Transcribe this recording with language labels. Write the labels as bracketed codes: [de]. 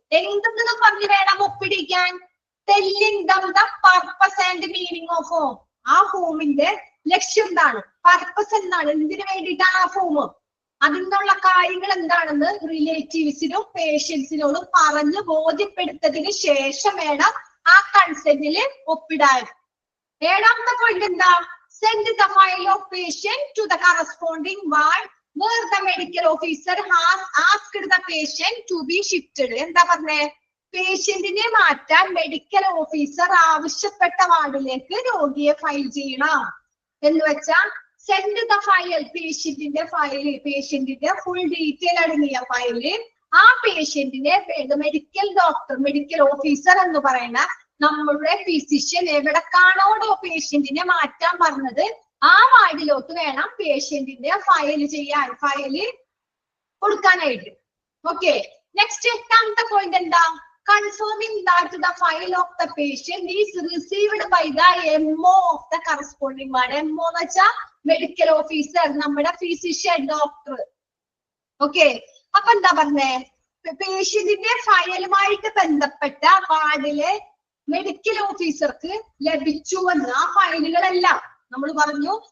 [ml] എന്തെന്ന് പറഞ്ഞ് വേണം ഒപ്പിടിക്കാൻ? [en] Telling them the purpose and meaning of form. [ml] ആ ഫോമിന്റെ ലക്ഷ്യം എന്താണ്, പർപ്പസ് എന്താണ്, എന്തിനു വേണ്ടിയിട്ടാണ് ആ ഫോം, അതിനുള്ള കാര്യങ്ങൾ എന്താണെന്ന് റിലേറ്റീവ്സിനും പേഷ്യൻസിനോടും പറഞ്ഞ് ബോധ്യപ്പെടുത്തതിന് ശേഷം വേണം ആ കൺസെന്റില് ഒപ്പിടാൻ. 7ാമത്തെ പോയിന്റ് എന്താ? [en] Send the file of patient to the corresponding ward where the medical officer has asked the patient to be shifted. [ml] എന്താ പറഞ്ഞേ? പേഷ്യന്റിനെ മാറ്റാൻ മെഡിക്കൽ ഓഫീസർ ആവശ്യപ്പെട്ട വാർഡിലേക്ക് രോഗിയെ ഫയൽ ചെയ്യണം എന്ന് വെച്ചാൽ [en] send the file, [ml] പേഷ്യന്റിന്റെ file, പേഷ്യന്റിന്റെ full detail അടങ്ങിയ ഫയല് ആ പേഷ്യന്റിനെ മെഡിക്കൽ ഡോക്ടർ, മെഡിക്കൽ ഓഫീസർ എന്ന് പറയുന്ന നമ്മളുടെ ഫിസിഷ്യൻ എവിടേക്കാണോ പേഷ്യന്റിനെ മാറ്റാൻ പറഞ്ഞത് ആ വാർഡിലോട്ട് വേണം പേഷ്യന്റിന്റെ ഫയൽ ചെയ്യാൻ, ഫയല് കൊടുക്കാനായിട്ട്. ഓക്കെ, നെക്സ്റ്റ് 8ാമത്തെ പോയിന്റ് എന്താ? [en] confirming that the file of the patient is received by the MO of the corresponding ward. [ml] MO എന്ന് വെച്ചാൽ മെഡിക്കൽ ഓഫീസർ, നമ്മുടെ ഫിസിഷ്യൻ, ഡോക്ടർ. ഓക്കെ, അപ്പൊ എന്താ പറഞ്ഞേ, പേഷ്യന്റിന്റെ ഫയലുമായിട്ട് ബന്ധപ്പെട്ട വാർഡിലെ മെഡിക്കൽ ഓഫീസർക്ക് ലഭിച്ചുവെന്ന് ആ ഫയലുകളെല്ലാം നമ്മൾ പറഞ്ഞു.